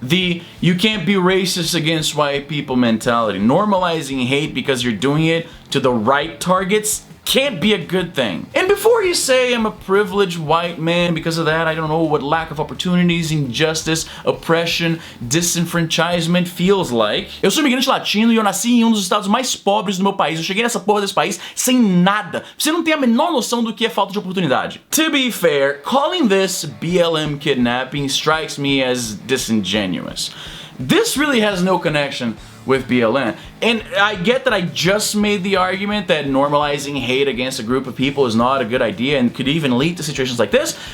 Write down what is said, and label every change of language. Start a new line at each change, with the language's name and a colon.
English: The you can't be racist against white people mentality. Normalizing hate because you're doing it to the right targets can't be a good thing. And before you say I'm a privileged white man because of that, I don't know what lack of opportunities, injustice, oppression, disenfranchisement feels like.
Portuguese: Eu sou imigrante latino e eu nasci em dos estados mais pobres do meu país. Eu cheguei nessa porra desse país sem nada. Você não tem a menor noção do que é falta de oportunidade.
English: To be fair, calling this BLM kidnapping strikes me as disingenuous. This really has no connection with BLM. And I get that I just made the argument that normalizing hate against a group of people is not a good idea and could even lead to situations like this.